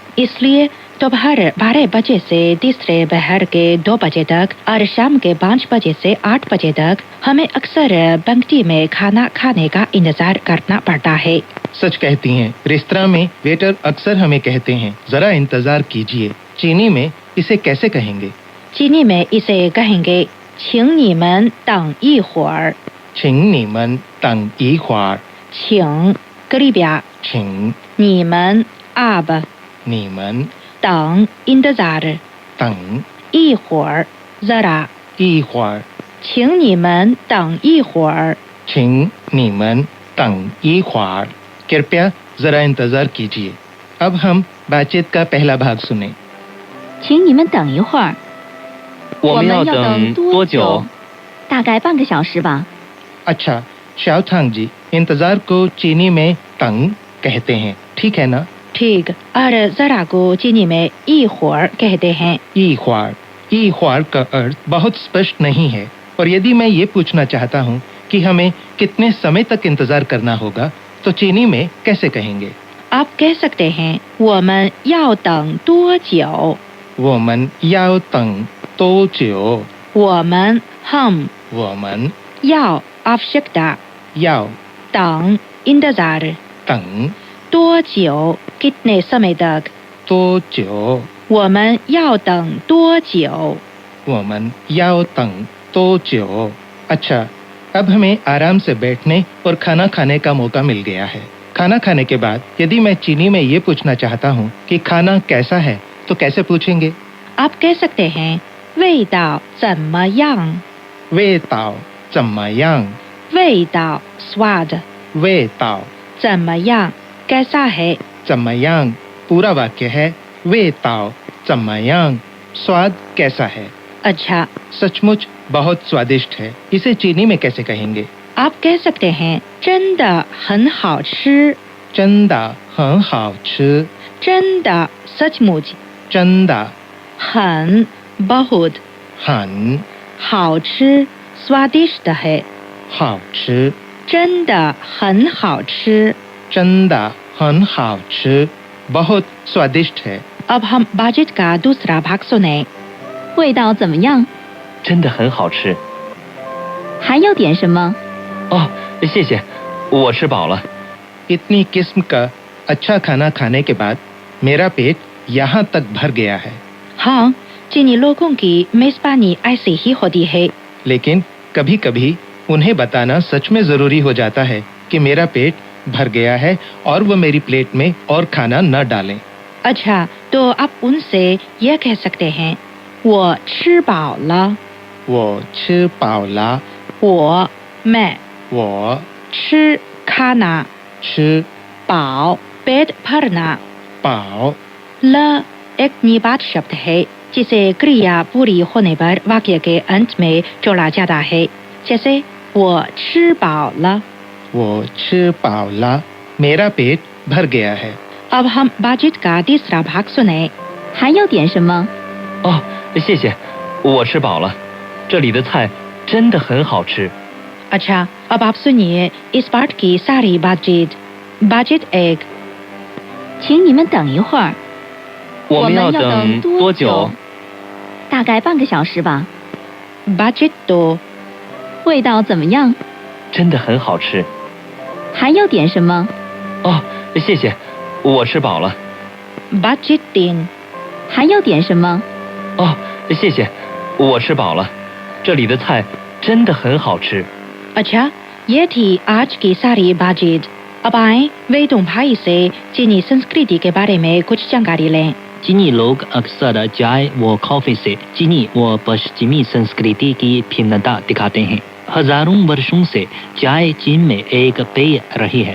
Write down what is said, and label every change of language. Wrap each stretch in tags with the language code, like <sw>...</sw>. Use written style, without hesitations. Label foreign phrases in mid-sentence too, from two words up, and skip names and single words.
<hi>इसलिए दोपहर 12 बजे से तीसरे पहर के 2 बजे तक और शाम के 5 बजे से 8 बजे तक हमें अक्सर पंक्ति में खाना खाने का इंतजार करना पड़ता है। सच कहती हैं, रेस्तरां में वेटर अक्सर हमें कहते हैं, जरा इंतजार कीजिए। चीनी में इसे कैसे कहेंगे? चीनी में इसे कहेंगे</hi> <zh>请你们等一会儿请你们等一会儿，请 कृपया 请你们 आप 你们等 इंतजार 等一会儿 जरा 一会儿，请你们等一会儿请你们等一会儿</zh> <hi>कृपया जरा इंतजार कीजिए। अब हम बातचीत का पहला भाग सुने।</hi> <zh>请你们等一会儿，我们要等等多久？大概半个小时吧。</zh> <hi>अच्छा शाओथांग जी, इंतजार को चीनी में तंग कहते हैं, ठीक है ना? ठीक और जरा को चीनी में 一会儿 कहते हैं। ई ख्वार का अर्थ बहुत स्पष्ट नहीं है और यदि मैं ये पूछना चाहता हूँ कि हमें कितने समय तक इंतजार करना होगा तो चीनी में कैसे कहेंगे? आप कह सकते हैं</hi> <zh>我们要等多久我们要等多久, 我们 हम 我们要 आवश्यकता याओ 等 इंतजार तंग 多久</zh> <hi>कितने समय तक</hi> <zh>多久, 我们要等多久我们要等多久.</zh> <hi>अच्छा, अब हमें आराम से बैठने और खाना खाने का मौका मिल गया है। खाना खाने के बाद यदि मैं चीनी में ये पूछना चाहता हूँ कि खाना कैसा है तो कैसे पूछेंगे? आप कह सकते हैं</hi> <zh>味道怎么样味道怎么样, 味道 स्वाद 味道怎么样</zh> <hi>कैसा है चम्मायांग पूरा वाक्य है</hi> <zh>味道怎么样,</zh> <hi>स्वाद कैसा है? अच्छा सचमुच बहुत स्वादिष्ट है, इसे चीनी में कैसे कहेंगे? आप कह सकते हैं</hi> <zh>真的很好吃真的很好吃, 真的 सचमुच चंदा 很 बहुत हन 好吃</zh> <hi>स्वादिष्ट है</hi> <zh>好吃, 真的很好吃真的很好吃,</zh> <hi>बहुत स्वादिष्ट है। अब हम बाजित का दूसरा भाग सुने</hi> <zh>味道怎么样？真的很好吃还要点什么？哦，谢谢，我吃饱了。</zh> <hi>इतनी किस्म का अच्छा खाना खाने के बाद मेरा पेट यहाँ तक भर गया है, हाँ चीनी लोगों की मेजबानी ऐसी ही होती है लेकिन कभी-कभी उन्हें बताना सच में जरूरी हो जाता है कि मेरा पेट भर गया है और वो मेरी प्लेट में और खाना न डालें। अच्छा तो आप उनसे यह कह सकते हैं</hi> <zh>我吃饱了我吃饱了, 我 मैं वो 吃 खाना छ 饱</zh> <hi>पेट भरना</hi> <zh>पाव,</zh> <hi>ल एक निपात शब्द है जिसे क्रिया पूरी होने पर वाक्य के अंत में जोड़ा जाता है, जैसे</hi> <zh>我吃饱了我吃饱了,</zh> <hi>मेरा पेट भर गया है। अब हम बाजित का तीसरा भाग सुने</hi> <zh>还要点什么？哦，谢谢，我吃饱了。这里的菜真的很好吃。</zh> <hi>अच्छा अब आप सुनिए इस पाठ की सारी बातचीत बाजित एक</hi> <zh>请你们等一会儿，我们要等多久？大概半个小时吧。</zh> <hi>बाजित दो</hi> <zh>味道怎么样？真的很好吃。还要点什么？哦，谢谢，我吃饱了。</zh> <hi>बाजित तीन</hi> <zh>还要点什么？哦，谢谢，我吃饱了。这里的菜真的很好吃。</zh> <hi>अच्छा ये थी आज की सारी बातचीत। अब आए वेदों भाई से चीनी संस्कृति के बारे में कुछ जानकारी लें। चीनी लोग अक्सर चाय व कॉफी से चीनी व पश्चिमी संस्कृति की भिन्नता दिखाते हैं। हजारों वर्षों से चाय चीन में एक पेय रही है।</hi>